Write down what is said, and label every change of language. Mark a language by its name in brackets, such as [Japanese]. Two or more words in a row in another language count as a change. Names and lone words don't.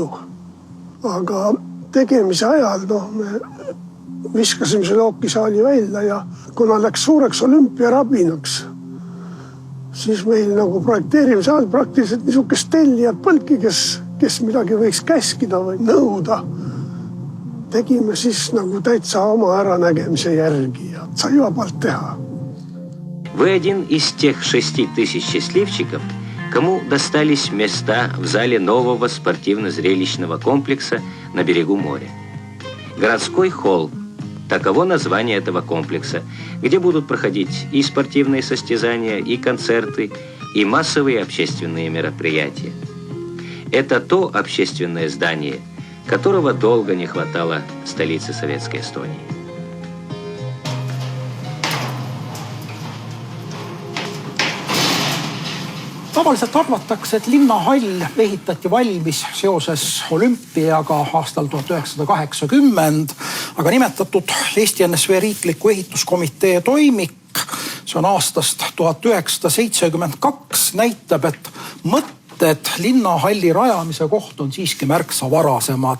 [Estonian] Aga tegemise ajal me viskasime selle hokisaali välja ja kuna läks suureks olümpiarabinaks, siis meil nagu projekteerimise ajal praktiliselt niisugust tellijad põlki, kes midagi võiks käskida või nõuda. Tegime siis nagu täitsa oma äranägemise järgi ja sai vabalt teha. [Russian] Вы один из тех 6000 счастливчиков, кому достались места в зале нового спортивно-зрелищного комплекса на берегу моря. Городской холл. Таково название этого комплекса, где будут проходить и спортивные состязания, и концерты, и массовые общественные мероприятия. Это то общественное здание, которого долго не хватало столице Советской Эстонии. [Estonian] Tavaliselt arvatakse, et linnahall ehitati valmis seoses olümpiaga aastal 1980, aga nimetatud Eesti NSV riikliku ehituskomitee toimik, see on aastast 1972, näitab, et mõtted linnahalli rajamise koht on siiski märksa varasemad.